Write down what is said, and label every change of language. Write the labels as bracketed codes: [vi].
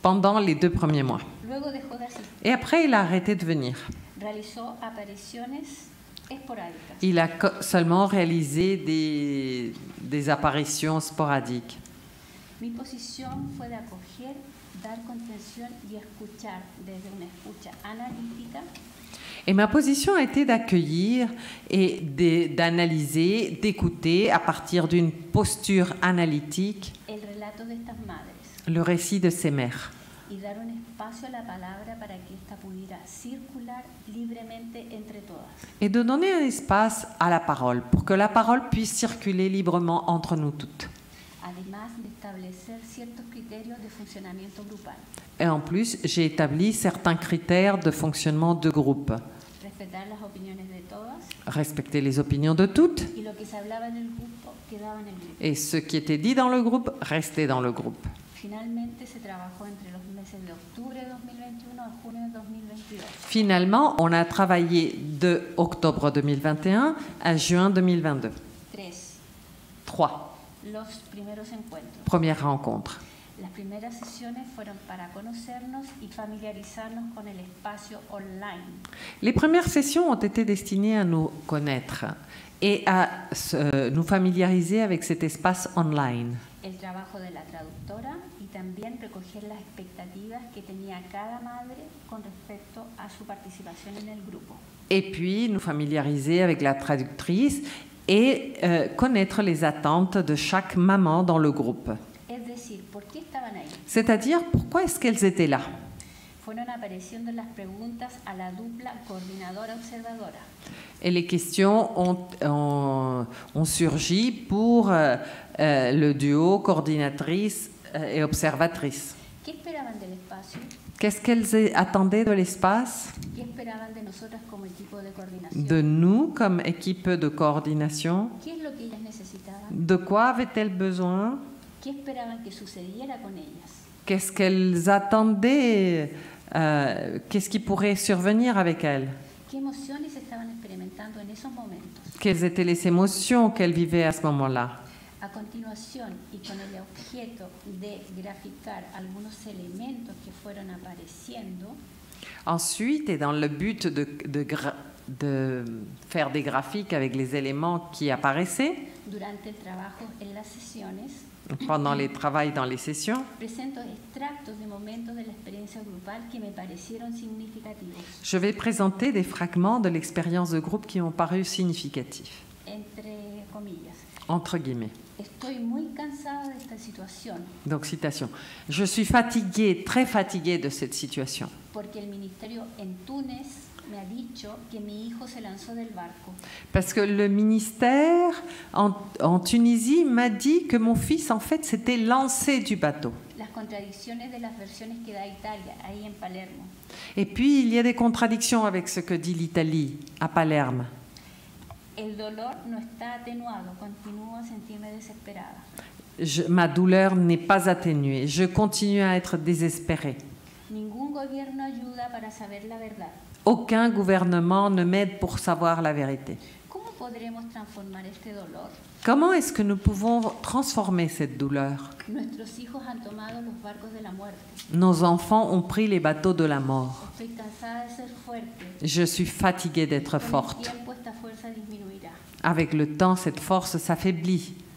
[fr] pendant les 2 premiers mois. [es] Luego dejó de asistir. [fr] Et après, il a arrêté de venir. [es] Realizó apariciones esporádicas. [fr] Il a seulement réalisé des apparitions sporadiques. [es] Mi posición fue de acoger, dar contención y escuchar desde una escucha analítica [fr] Et ma position a été d'accueillir et d'analyser, d'écouter à partir d'une posture analytique [es] el relato de estas madres [fr] le récit de ces mères [es] y dar un espacio a la palabra para que ésta pudiera circular libremente entre todas. [fr] et de donner un espace à la parole pour que la parole puisse circuler librement entre nous toutes. [es] Además de establecer ciertos criterios de funcionamiento grupal, [fr] Et en plus, j'ai établi certains critères de fonctionnement de groupe. [es] respetar las opiniones de todas [fr] Respecter les opinions de toutes [es] y lo que se hablaba en el grupo quedaba en el grupo. [fr] et ce qui était dit dans le groupe restait dans le groupe. [es] Finalmente se trabajó entre los meses de octubre de 2021 a junio de 2022. [fr] Finalement, on a travaillé de octobre 2021 à juin 2022. 3 [es] Los primeros encuentros. [fr] premières rencontres. [es] Las primeras sesiones fueron para conocernos y familiarizarnos con el espacio online. [fr] Les premières sessions ont été destinées à nous connaître et à nous familiariser avec cet espace online. [es] El trabajo de la traductora y también recoger las expectativas que tenía cada madre con respecto a su participación en el grupo. [fr] Et puis nous familiariser avec la traductrice et connaître les attentes de chaque maman dans le groupe. [es] Es decir, ¿por qué estaban ahí? [fr] C'est-à-dire, pourquoi est-ce qu'elles étaient là? [es] Fueron apareciendo las preguntas a la dupla coordinadora-observadora. [fr] Et les questions ont surgi pour le duo coordinatrice et observatrice. [es] ¿Qué esperaban del espacio? [fr] Qu'est-ce qu'elles attendaient de l'espace? [es] ¿Qué esperaban de nosotras como equipo de coordinación? [fr] De nous comme équipe de coordination? [es] ¿Qué es lo que ellas necesitaban? [fr] De quoi avaient-elles besoin? [es] ¿Qué esperaban que sucediera con ellas? [fr] Qu'est-ce qu'elles attendaient? Qu'est-ce qui pourrait survenir avec elles? [es] ¿Qué emociones estaban experimentando en esos momentos? [fr] Quelles étaient les émotions qu'elles vivaient à ce moment-là? [es] A continuación, y con el objeto de graficar algunos elementos que fueron apareciendo, [fr] Ensuite, et dans le but de faire des graphiques avec les éléments qui apparaissaient [es] durante el trabajo en las sesiones, [fr] pendant les travaux dans les sessions, [es] presento extractos de momentos de la experiencia grupal que me parecieron significativos. [fr] je vais présenter des fragments de l'expérience de groupe qui m'ont paru significatifs, [es] Entre comillas, [fr] entre guillemets. [es] estoy muy cansada de esta situación [fr] Donc, citation. Je suis fatiguée, très fatiguée de cette situation. [es] porque el ministerio en Túnez me ha dicho que mi hijo se lanzó del barco. [fr] Parce que le ministère en Tunisie m'a dit que mon fils, en fait, s'était lancé du bateau. [es] Las contradicciones de las versiones que da Italia, ahí en Palermo. [fr] Et puis, il y a des contradictions avec ce que dit l'Italie à Palerme. [es] El dolor no está atenuado, continúo a sentirme desesperada. [fr] Ma douleur n'est pas atténuée. Je continue à être désespérée. [es] Ningún gobierno ayuda para saber la verdad. [fr] Aucun gouvernement ne m'aide pour savoir la vérité. [es] ¿Cómo podremos transformar este dolor? [fr] Comment est-ce que nous pouvons transformer cette douleur? [es] Nuestros hijos han tomado los barcos de la muerte. [fr] Nos enfants ont pris les bateaux de la mort. [es] Estoy cansada de ser fuerte. [fr] Je suis fatiguée d'être [es] Con el [fr] forte. [es] tiempo esta fuerza disminuirá. [fr] Avec le temps, cette force s'affaiblit.